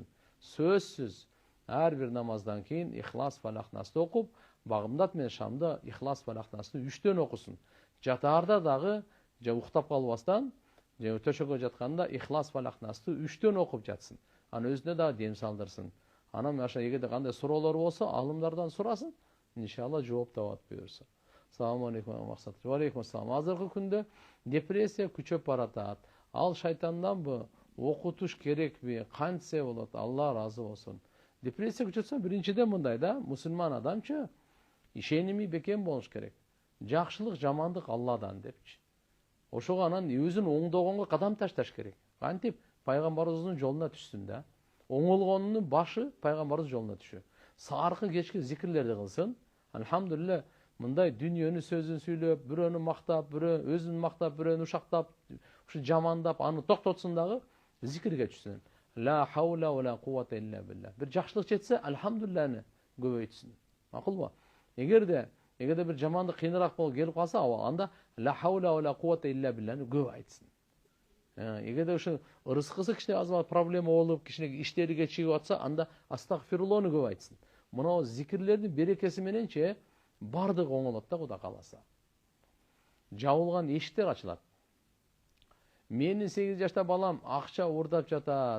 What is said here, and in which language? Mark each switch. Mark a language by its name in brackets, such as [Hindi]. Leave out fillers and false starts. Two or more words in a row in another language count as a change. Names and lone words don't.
[Kyrgyz] Сөзсүз ар бир намаздан кийин Ихлас Фалах Насты окуп, Багымдат менен Шамда Ихлас Фалах Насты 3төн окусун. Жатаарда дагы же уктап калбастан, же төшөгө жатканда Ихлас Фалах Насты 3төн окуп жатсын. Аны өзүнө дагы дем салдырсын. Анан машалла эгерде кандай суроолор болсо, алымдардан сурасын. Иншалла жооп табат буюрса. [Arabic] السلام عليكم Maqsad. وعليكم السلام. [Kyrgyz] Азыркы күндө депрессия күчөп баратат. Ал шайтанданбы? Окутуш керекпи? Кантсе болот? Алла разы болсун. Депрессия күчөтсө биринчиден мындай да, мусулман адамчы ишеними бекем болуш керек. Жакшылык, жамандык Алладан депчи. Ошого анан өзүн оңдогонго кадам ташташ керек. Кантип пайгамбарыбыздын жолуна түшсүн да. Оңолгонунун башы пайгамбарыбыздын жолуна түшүү. Саркы кечки зикирлерди кылсын. Алхамдулилlah, мындай дүйнөнүн сөзүн сүйлөп, бирөөнү мактап, өзүн мактап, бирөөнү ушактап, ушу жамандап, аны токтотсун дагы зикирге түшсүн. [Arabic] لا حول ولا قوة إلا بالله. [Kyrgyz] Бир жакшылык жетсе, алхамдулиллахны көбөйтсүн. Макулбу? Эгерде бир жамандык кыйыныраак болуп келип калса, анда [Arabic] لا حول ولا قوة إلا بالله [Kyrgyz] көп айтсын. Эгерде ушу ырыскысы кичине азыр проблема болуп, кичине иштери кечигип атса, анда астагфируллону көп айтсын. Мына зикирлердин берекеси мененче бардык оңолот да, Кудай кааласа. Жабылган эшиктер ачылат. Менин 8 жашта балам акча уурдап жатат.